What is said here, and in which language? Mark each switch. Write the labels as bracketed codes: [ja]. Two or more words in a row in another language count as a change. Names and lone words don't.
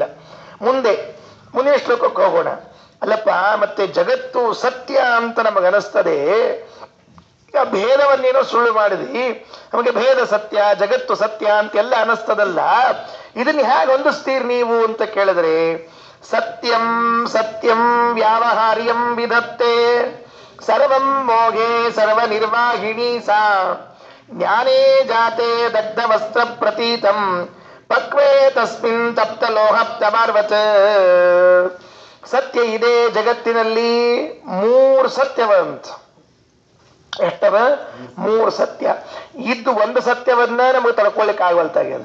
[kn] ಮುಂದಿನ ಶ್ಲೋಕಕ್ಕೆ ಹೋಗೋಣ. ಅಲ್ಲಪ್ಪ, ಮತ್ತೆ ಜಗತ್ತು ಸತ್ಯ ಅಂತ ನಮಗನಿಸ್ತದೆ, ಭೇದವನ್ನೇನೋ ಸುಳ್ಳು ಮಾಡಿದ್ವಿ, ನಮಗೆ ಭೇದ ಸತ್ಯ, ಜಗತ್ತು ಸತ್ಯ ಅಂತೆಲ್ಲ ಅನಿಸ್ತದಲ್ಲ, ಇದನ್ನ ಹೇಗೆ ಹೊಂದಿಸ್ತೀರಿ ನೀವು ಅಂತ ಕೇಳಿದ್ರೆ, [sa] ಸತ್ಯಂ ಸತ್ಯಂ ವ್ಯಾವಹಾರ್ಯಂ ವಿಧತ್ತೆ ಸರ್ವಂ ಮೋಘೆ ಸರ್ವ ನಿರ್ವಾಹಿಣಿ ಸಾ ಜ್ಞಾನೇ ಜಾತೆ ದಗ್ಧ ವಸ್ತ್ರ ಪ್ರತೀತಂ ಪಕ್ವೇ ತಸ್ಮಿನ್ ತಪ್ತ ಲೋಹಪ್ತಮಾರ್ವತ್. [kn] ಸತ್ಯ ಇದೆ ಜಗತ್ತಿನಲ್ಲಿ, ಮೂರು ಸತ್ಯವಂತ. ಎಷ್ಟವ? 3 ಸತ್ಯ ಇದ್ದು ಒಂದು ಸತ್ಯವನ್ನ ನಮಗೆ ತಡ್ಕೊಳ್ಳಿಕ್ಕೆ ಆಗವಲ್ತಾಗ್ಯದ.